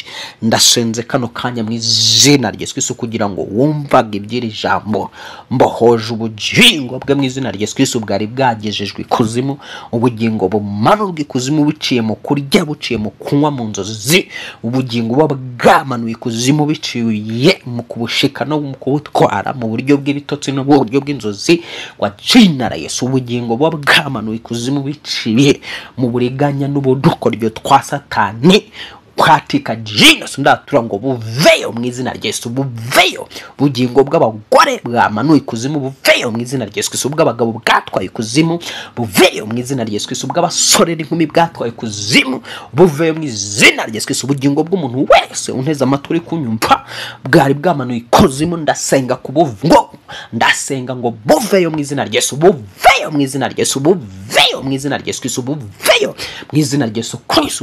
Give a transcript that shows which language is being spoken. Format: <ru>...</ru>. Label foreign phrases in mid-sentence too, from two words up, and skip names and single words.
<rn>Ndasenze kano kanya mu izina rya Yesu Kristo kugira ngo wumvaga iby'iri jambo, mbohoje ubugingo bwe mu izina rya Yesu Kristo bwari bwagejejwe ikuzimu. Ubugingo bumanurwa ikuzimu biciye mu kurya, buciye mu kunywa, mu nzozi. Ubugingo buba bwamanuye ikuzimu biciye mu kubushika no mu kubutwara mu buryo bw'ibitotsi no mu buryo bw'inzozi.</rn> <sw>Kwa jina la Yesu,</sw> <rn>ubugingo buba bwamanuye ikuzimu biciye mu buriganya n'ubudukoryo twa Satani</rn> <sw>katika jina.</sw> <rn>Ndatura ngo buveyo mu izina rya Yesu, buveyo. Bugingo bw'abagore bwamanuye ikuzimu buveyo mu izina rya Yesu Kristo. Bw'abagabo bwatwaye ikuzimu buveyo mu izina rya Yesu Kristo. Bw'abasore n'inkumi bwatwaye ikuzimu buveyo mu izina rya Yesu Kristo. Ubugingo bw'umuntu wese unteze amatwi uri kunyumva bwari bwamanuye ikuzimu, ndasenga kubuvungo, ndasenga ngo buveyo mu izina rya Yesu, buveyo mu izina rya Yesu, buveyo mu izina rya Yesu Kristo, buveyo mu izina rya Yesu Kristo.</rn>